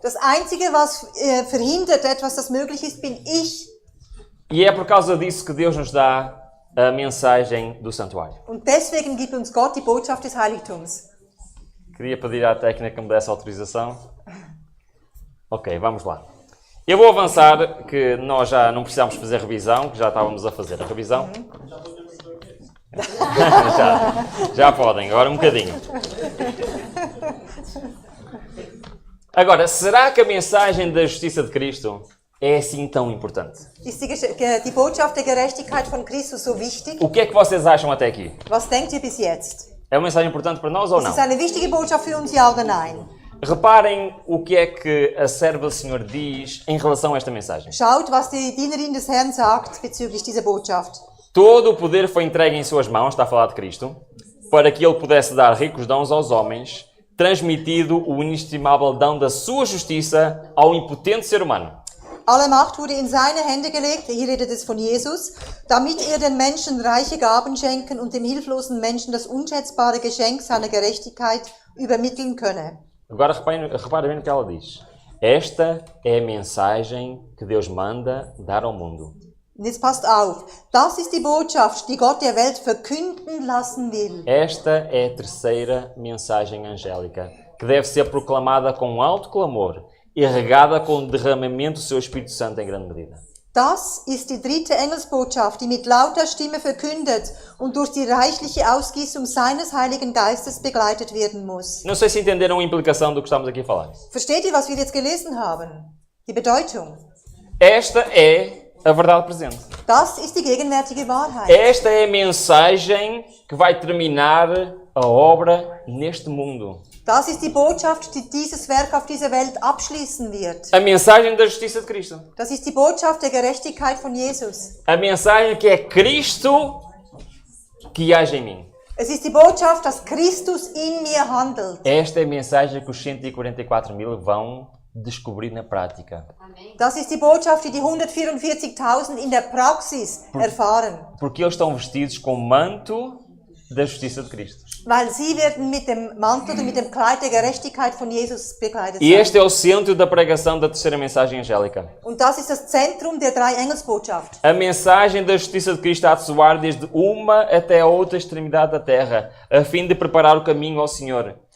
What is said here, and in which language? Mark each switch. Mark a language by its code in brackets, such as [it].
[de] Das Einzige, was verhindert etwas, das möglich ist, bin ich. [pt] E é por causa disso que Deus nos dá a mensagem do santuário. [de] Und deswegen gibt uns Gott die Botschaft des Heiligtums. [pt] Queria pedir à técnica que me desse autorização. Ok, vamos lá. Eu vou avançar, que nós já não precisamos fazer revisão, que já estávamos a fazer a revisão. já podem, agora um bocadinho. Agora, será que a mensagem da justiça de Cristo é assim tão importante? [de] Ist die Botschaft der Gerechtigkeit von Christus so wichtig? [pt] O que é que vocês acham até aqui? [de] Was denkt ihr bis jetzt? [pt] É uma mensagem importante para nós ou [de] Ist [pt] não? [de] es eine wichtige Botschaft für uns, ja oder nein? [pt] Reparem o que é que a serva do Senhor diz em relação a esta mensagem. [de] Schaut, was die Dienerin des Herrn sagt bezüglich dieser Botschaft. [pt] Todo o poder foi entregue em suas mãos, está a falar de Cristo, para que ele pudesse dar ricos dons aos homens, transmitido o inestimável dom da sua justiça ao impotente ser humano. [de] Alle Macht wurde in seine Hände gelegt, hier redet es von Jesus, damit den Menschen reiche Gaben schenken und dem hilflosen Menschen das unschätzbare Geschenk seiner Gerechtigkeit übermitteln könne. [pt] Agora reparem bem o que ela diz. Esta é a mensagem que Deus manda dar ao mundo. [de] Und jetzt passt auf, das ist die Botschaft, die Gott der Welt verkünden lassen will. [pt] Esta é a terceira mensagem angélica, que deve ser proclamada com alto clamor e regada com o derramamento do seu Espírito Santo em grande medida. [de] Das ist die dritte Engelsbotschaft, die mit lauter Stimme verkündet und durch die reichliche Ausgießung seines Heiligen Geistes begleitet werden muss. [pt] Não sei se entenderam a implicação do que estamos aqui a falar. [de] Versteht ihr, was wir jetzt gelesen haben? Die Bedeutung. [pt] Esta é a verdade presente. [de] Das ist die gegenwärtige Wahrheit. [pt] Esta é a mensagem que vai terminar a obra neste mundo. [de] Das ist die Botschaft, die dieses Werk auf dieser Welt abschließen wird. [pt] A mensagem da justiça de Cristo. [de] Das ist die Botschaft der Gerechtigkeit von Jesus. [pt] A mensagem que é Cristo que age em mim. [de] Es ist die Botschaft, dass Christus in mir handelt. [pt] Esta é a mensagem que os 144.000 vão descobrir na prática. [de] Das ist die Botschaft, die die 144.000 in der Praxis erfahren. [pt] Porque eles estão vestidos com o manto da justiça de Cristo. [de] Weil sie werden mit dem Mantel oder mit dem Kleid der Gerechtigkeit von Jesus bekleidet [pt] E este [de] sein. [pt] é o centro da pregação da terceira mensagem angélica. [de] Und das ist das Zentrum der drei Engelsbotschaft. [pt] A mensagem da justiça de Cristo há de soar desde uma até a outra extremidade da terra, a fim de preparar o caminho ao Senhor.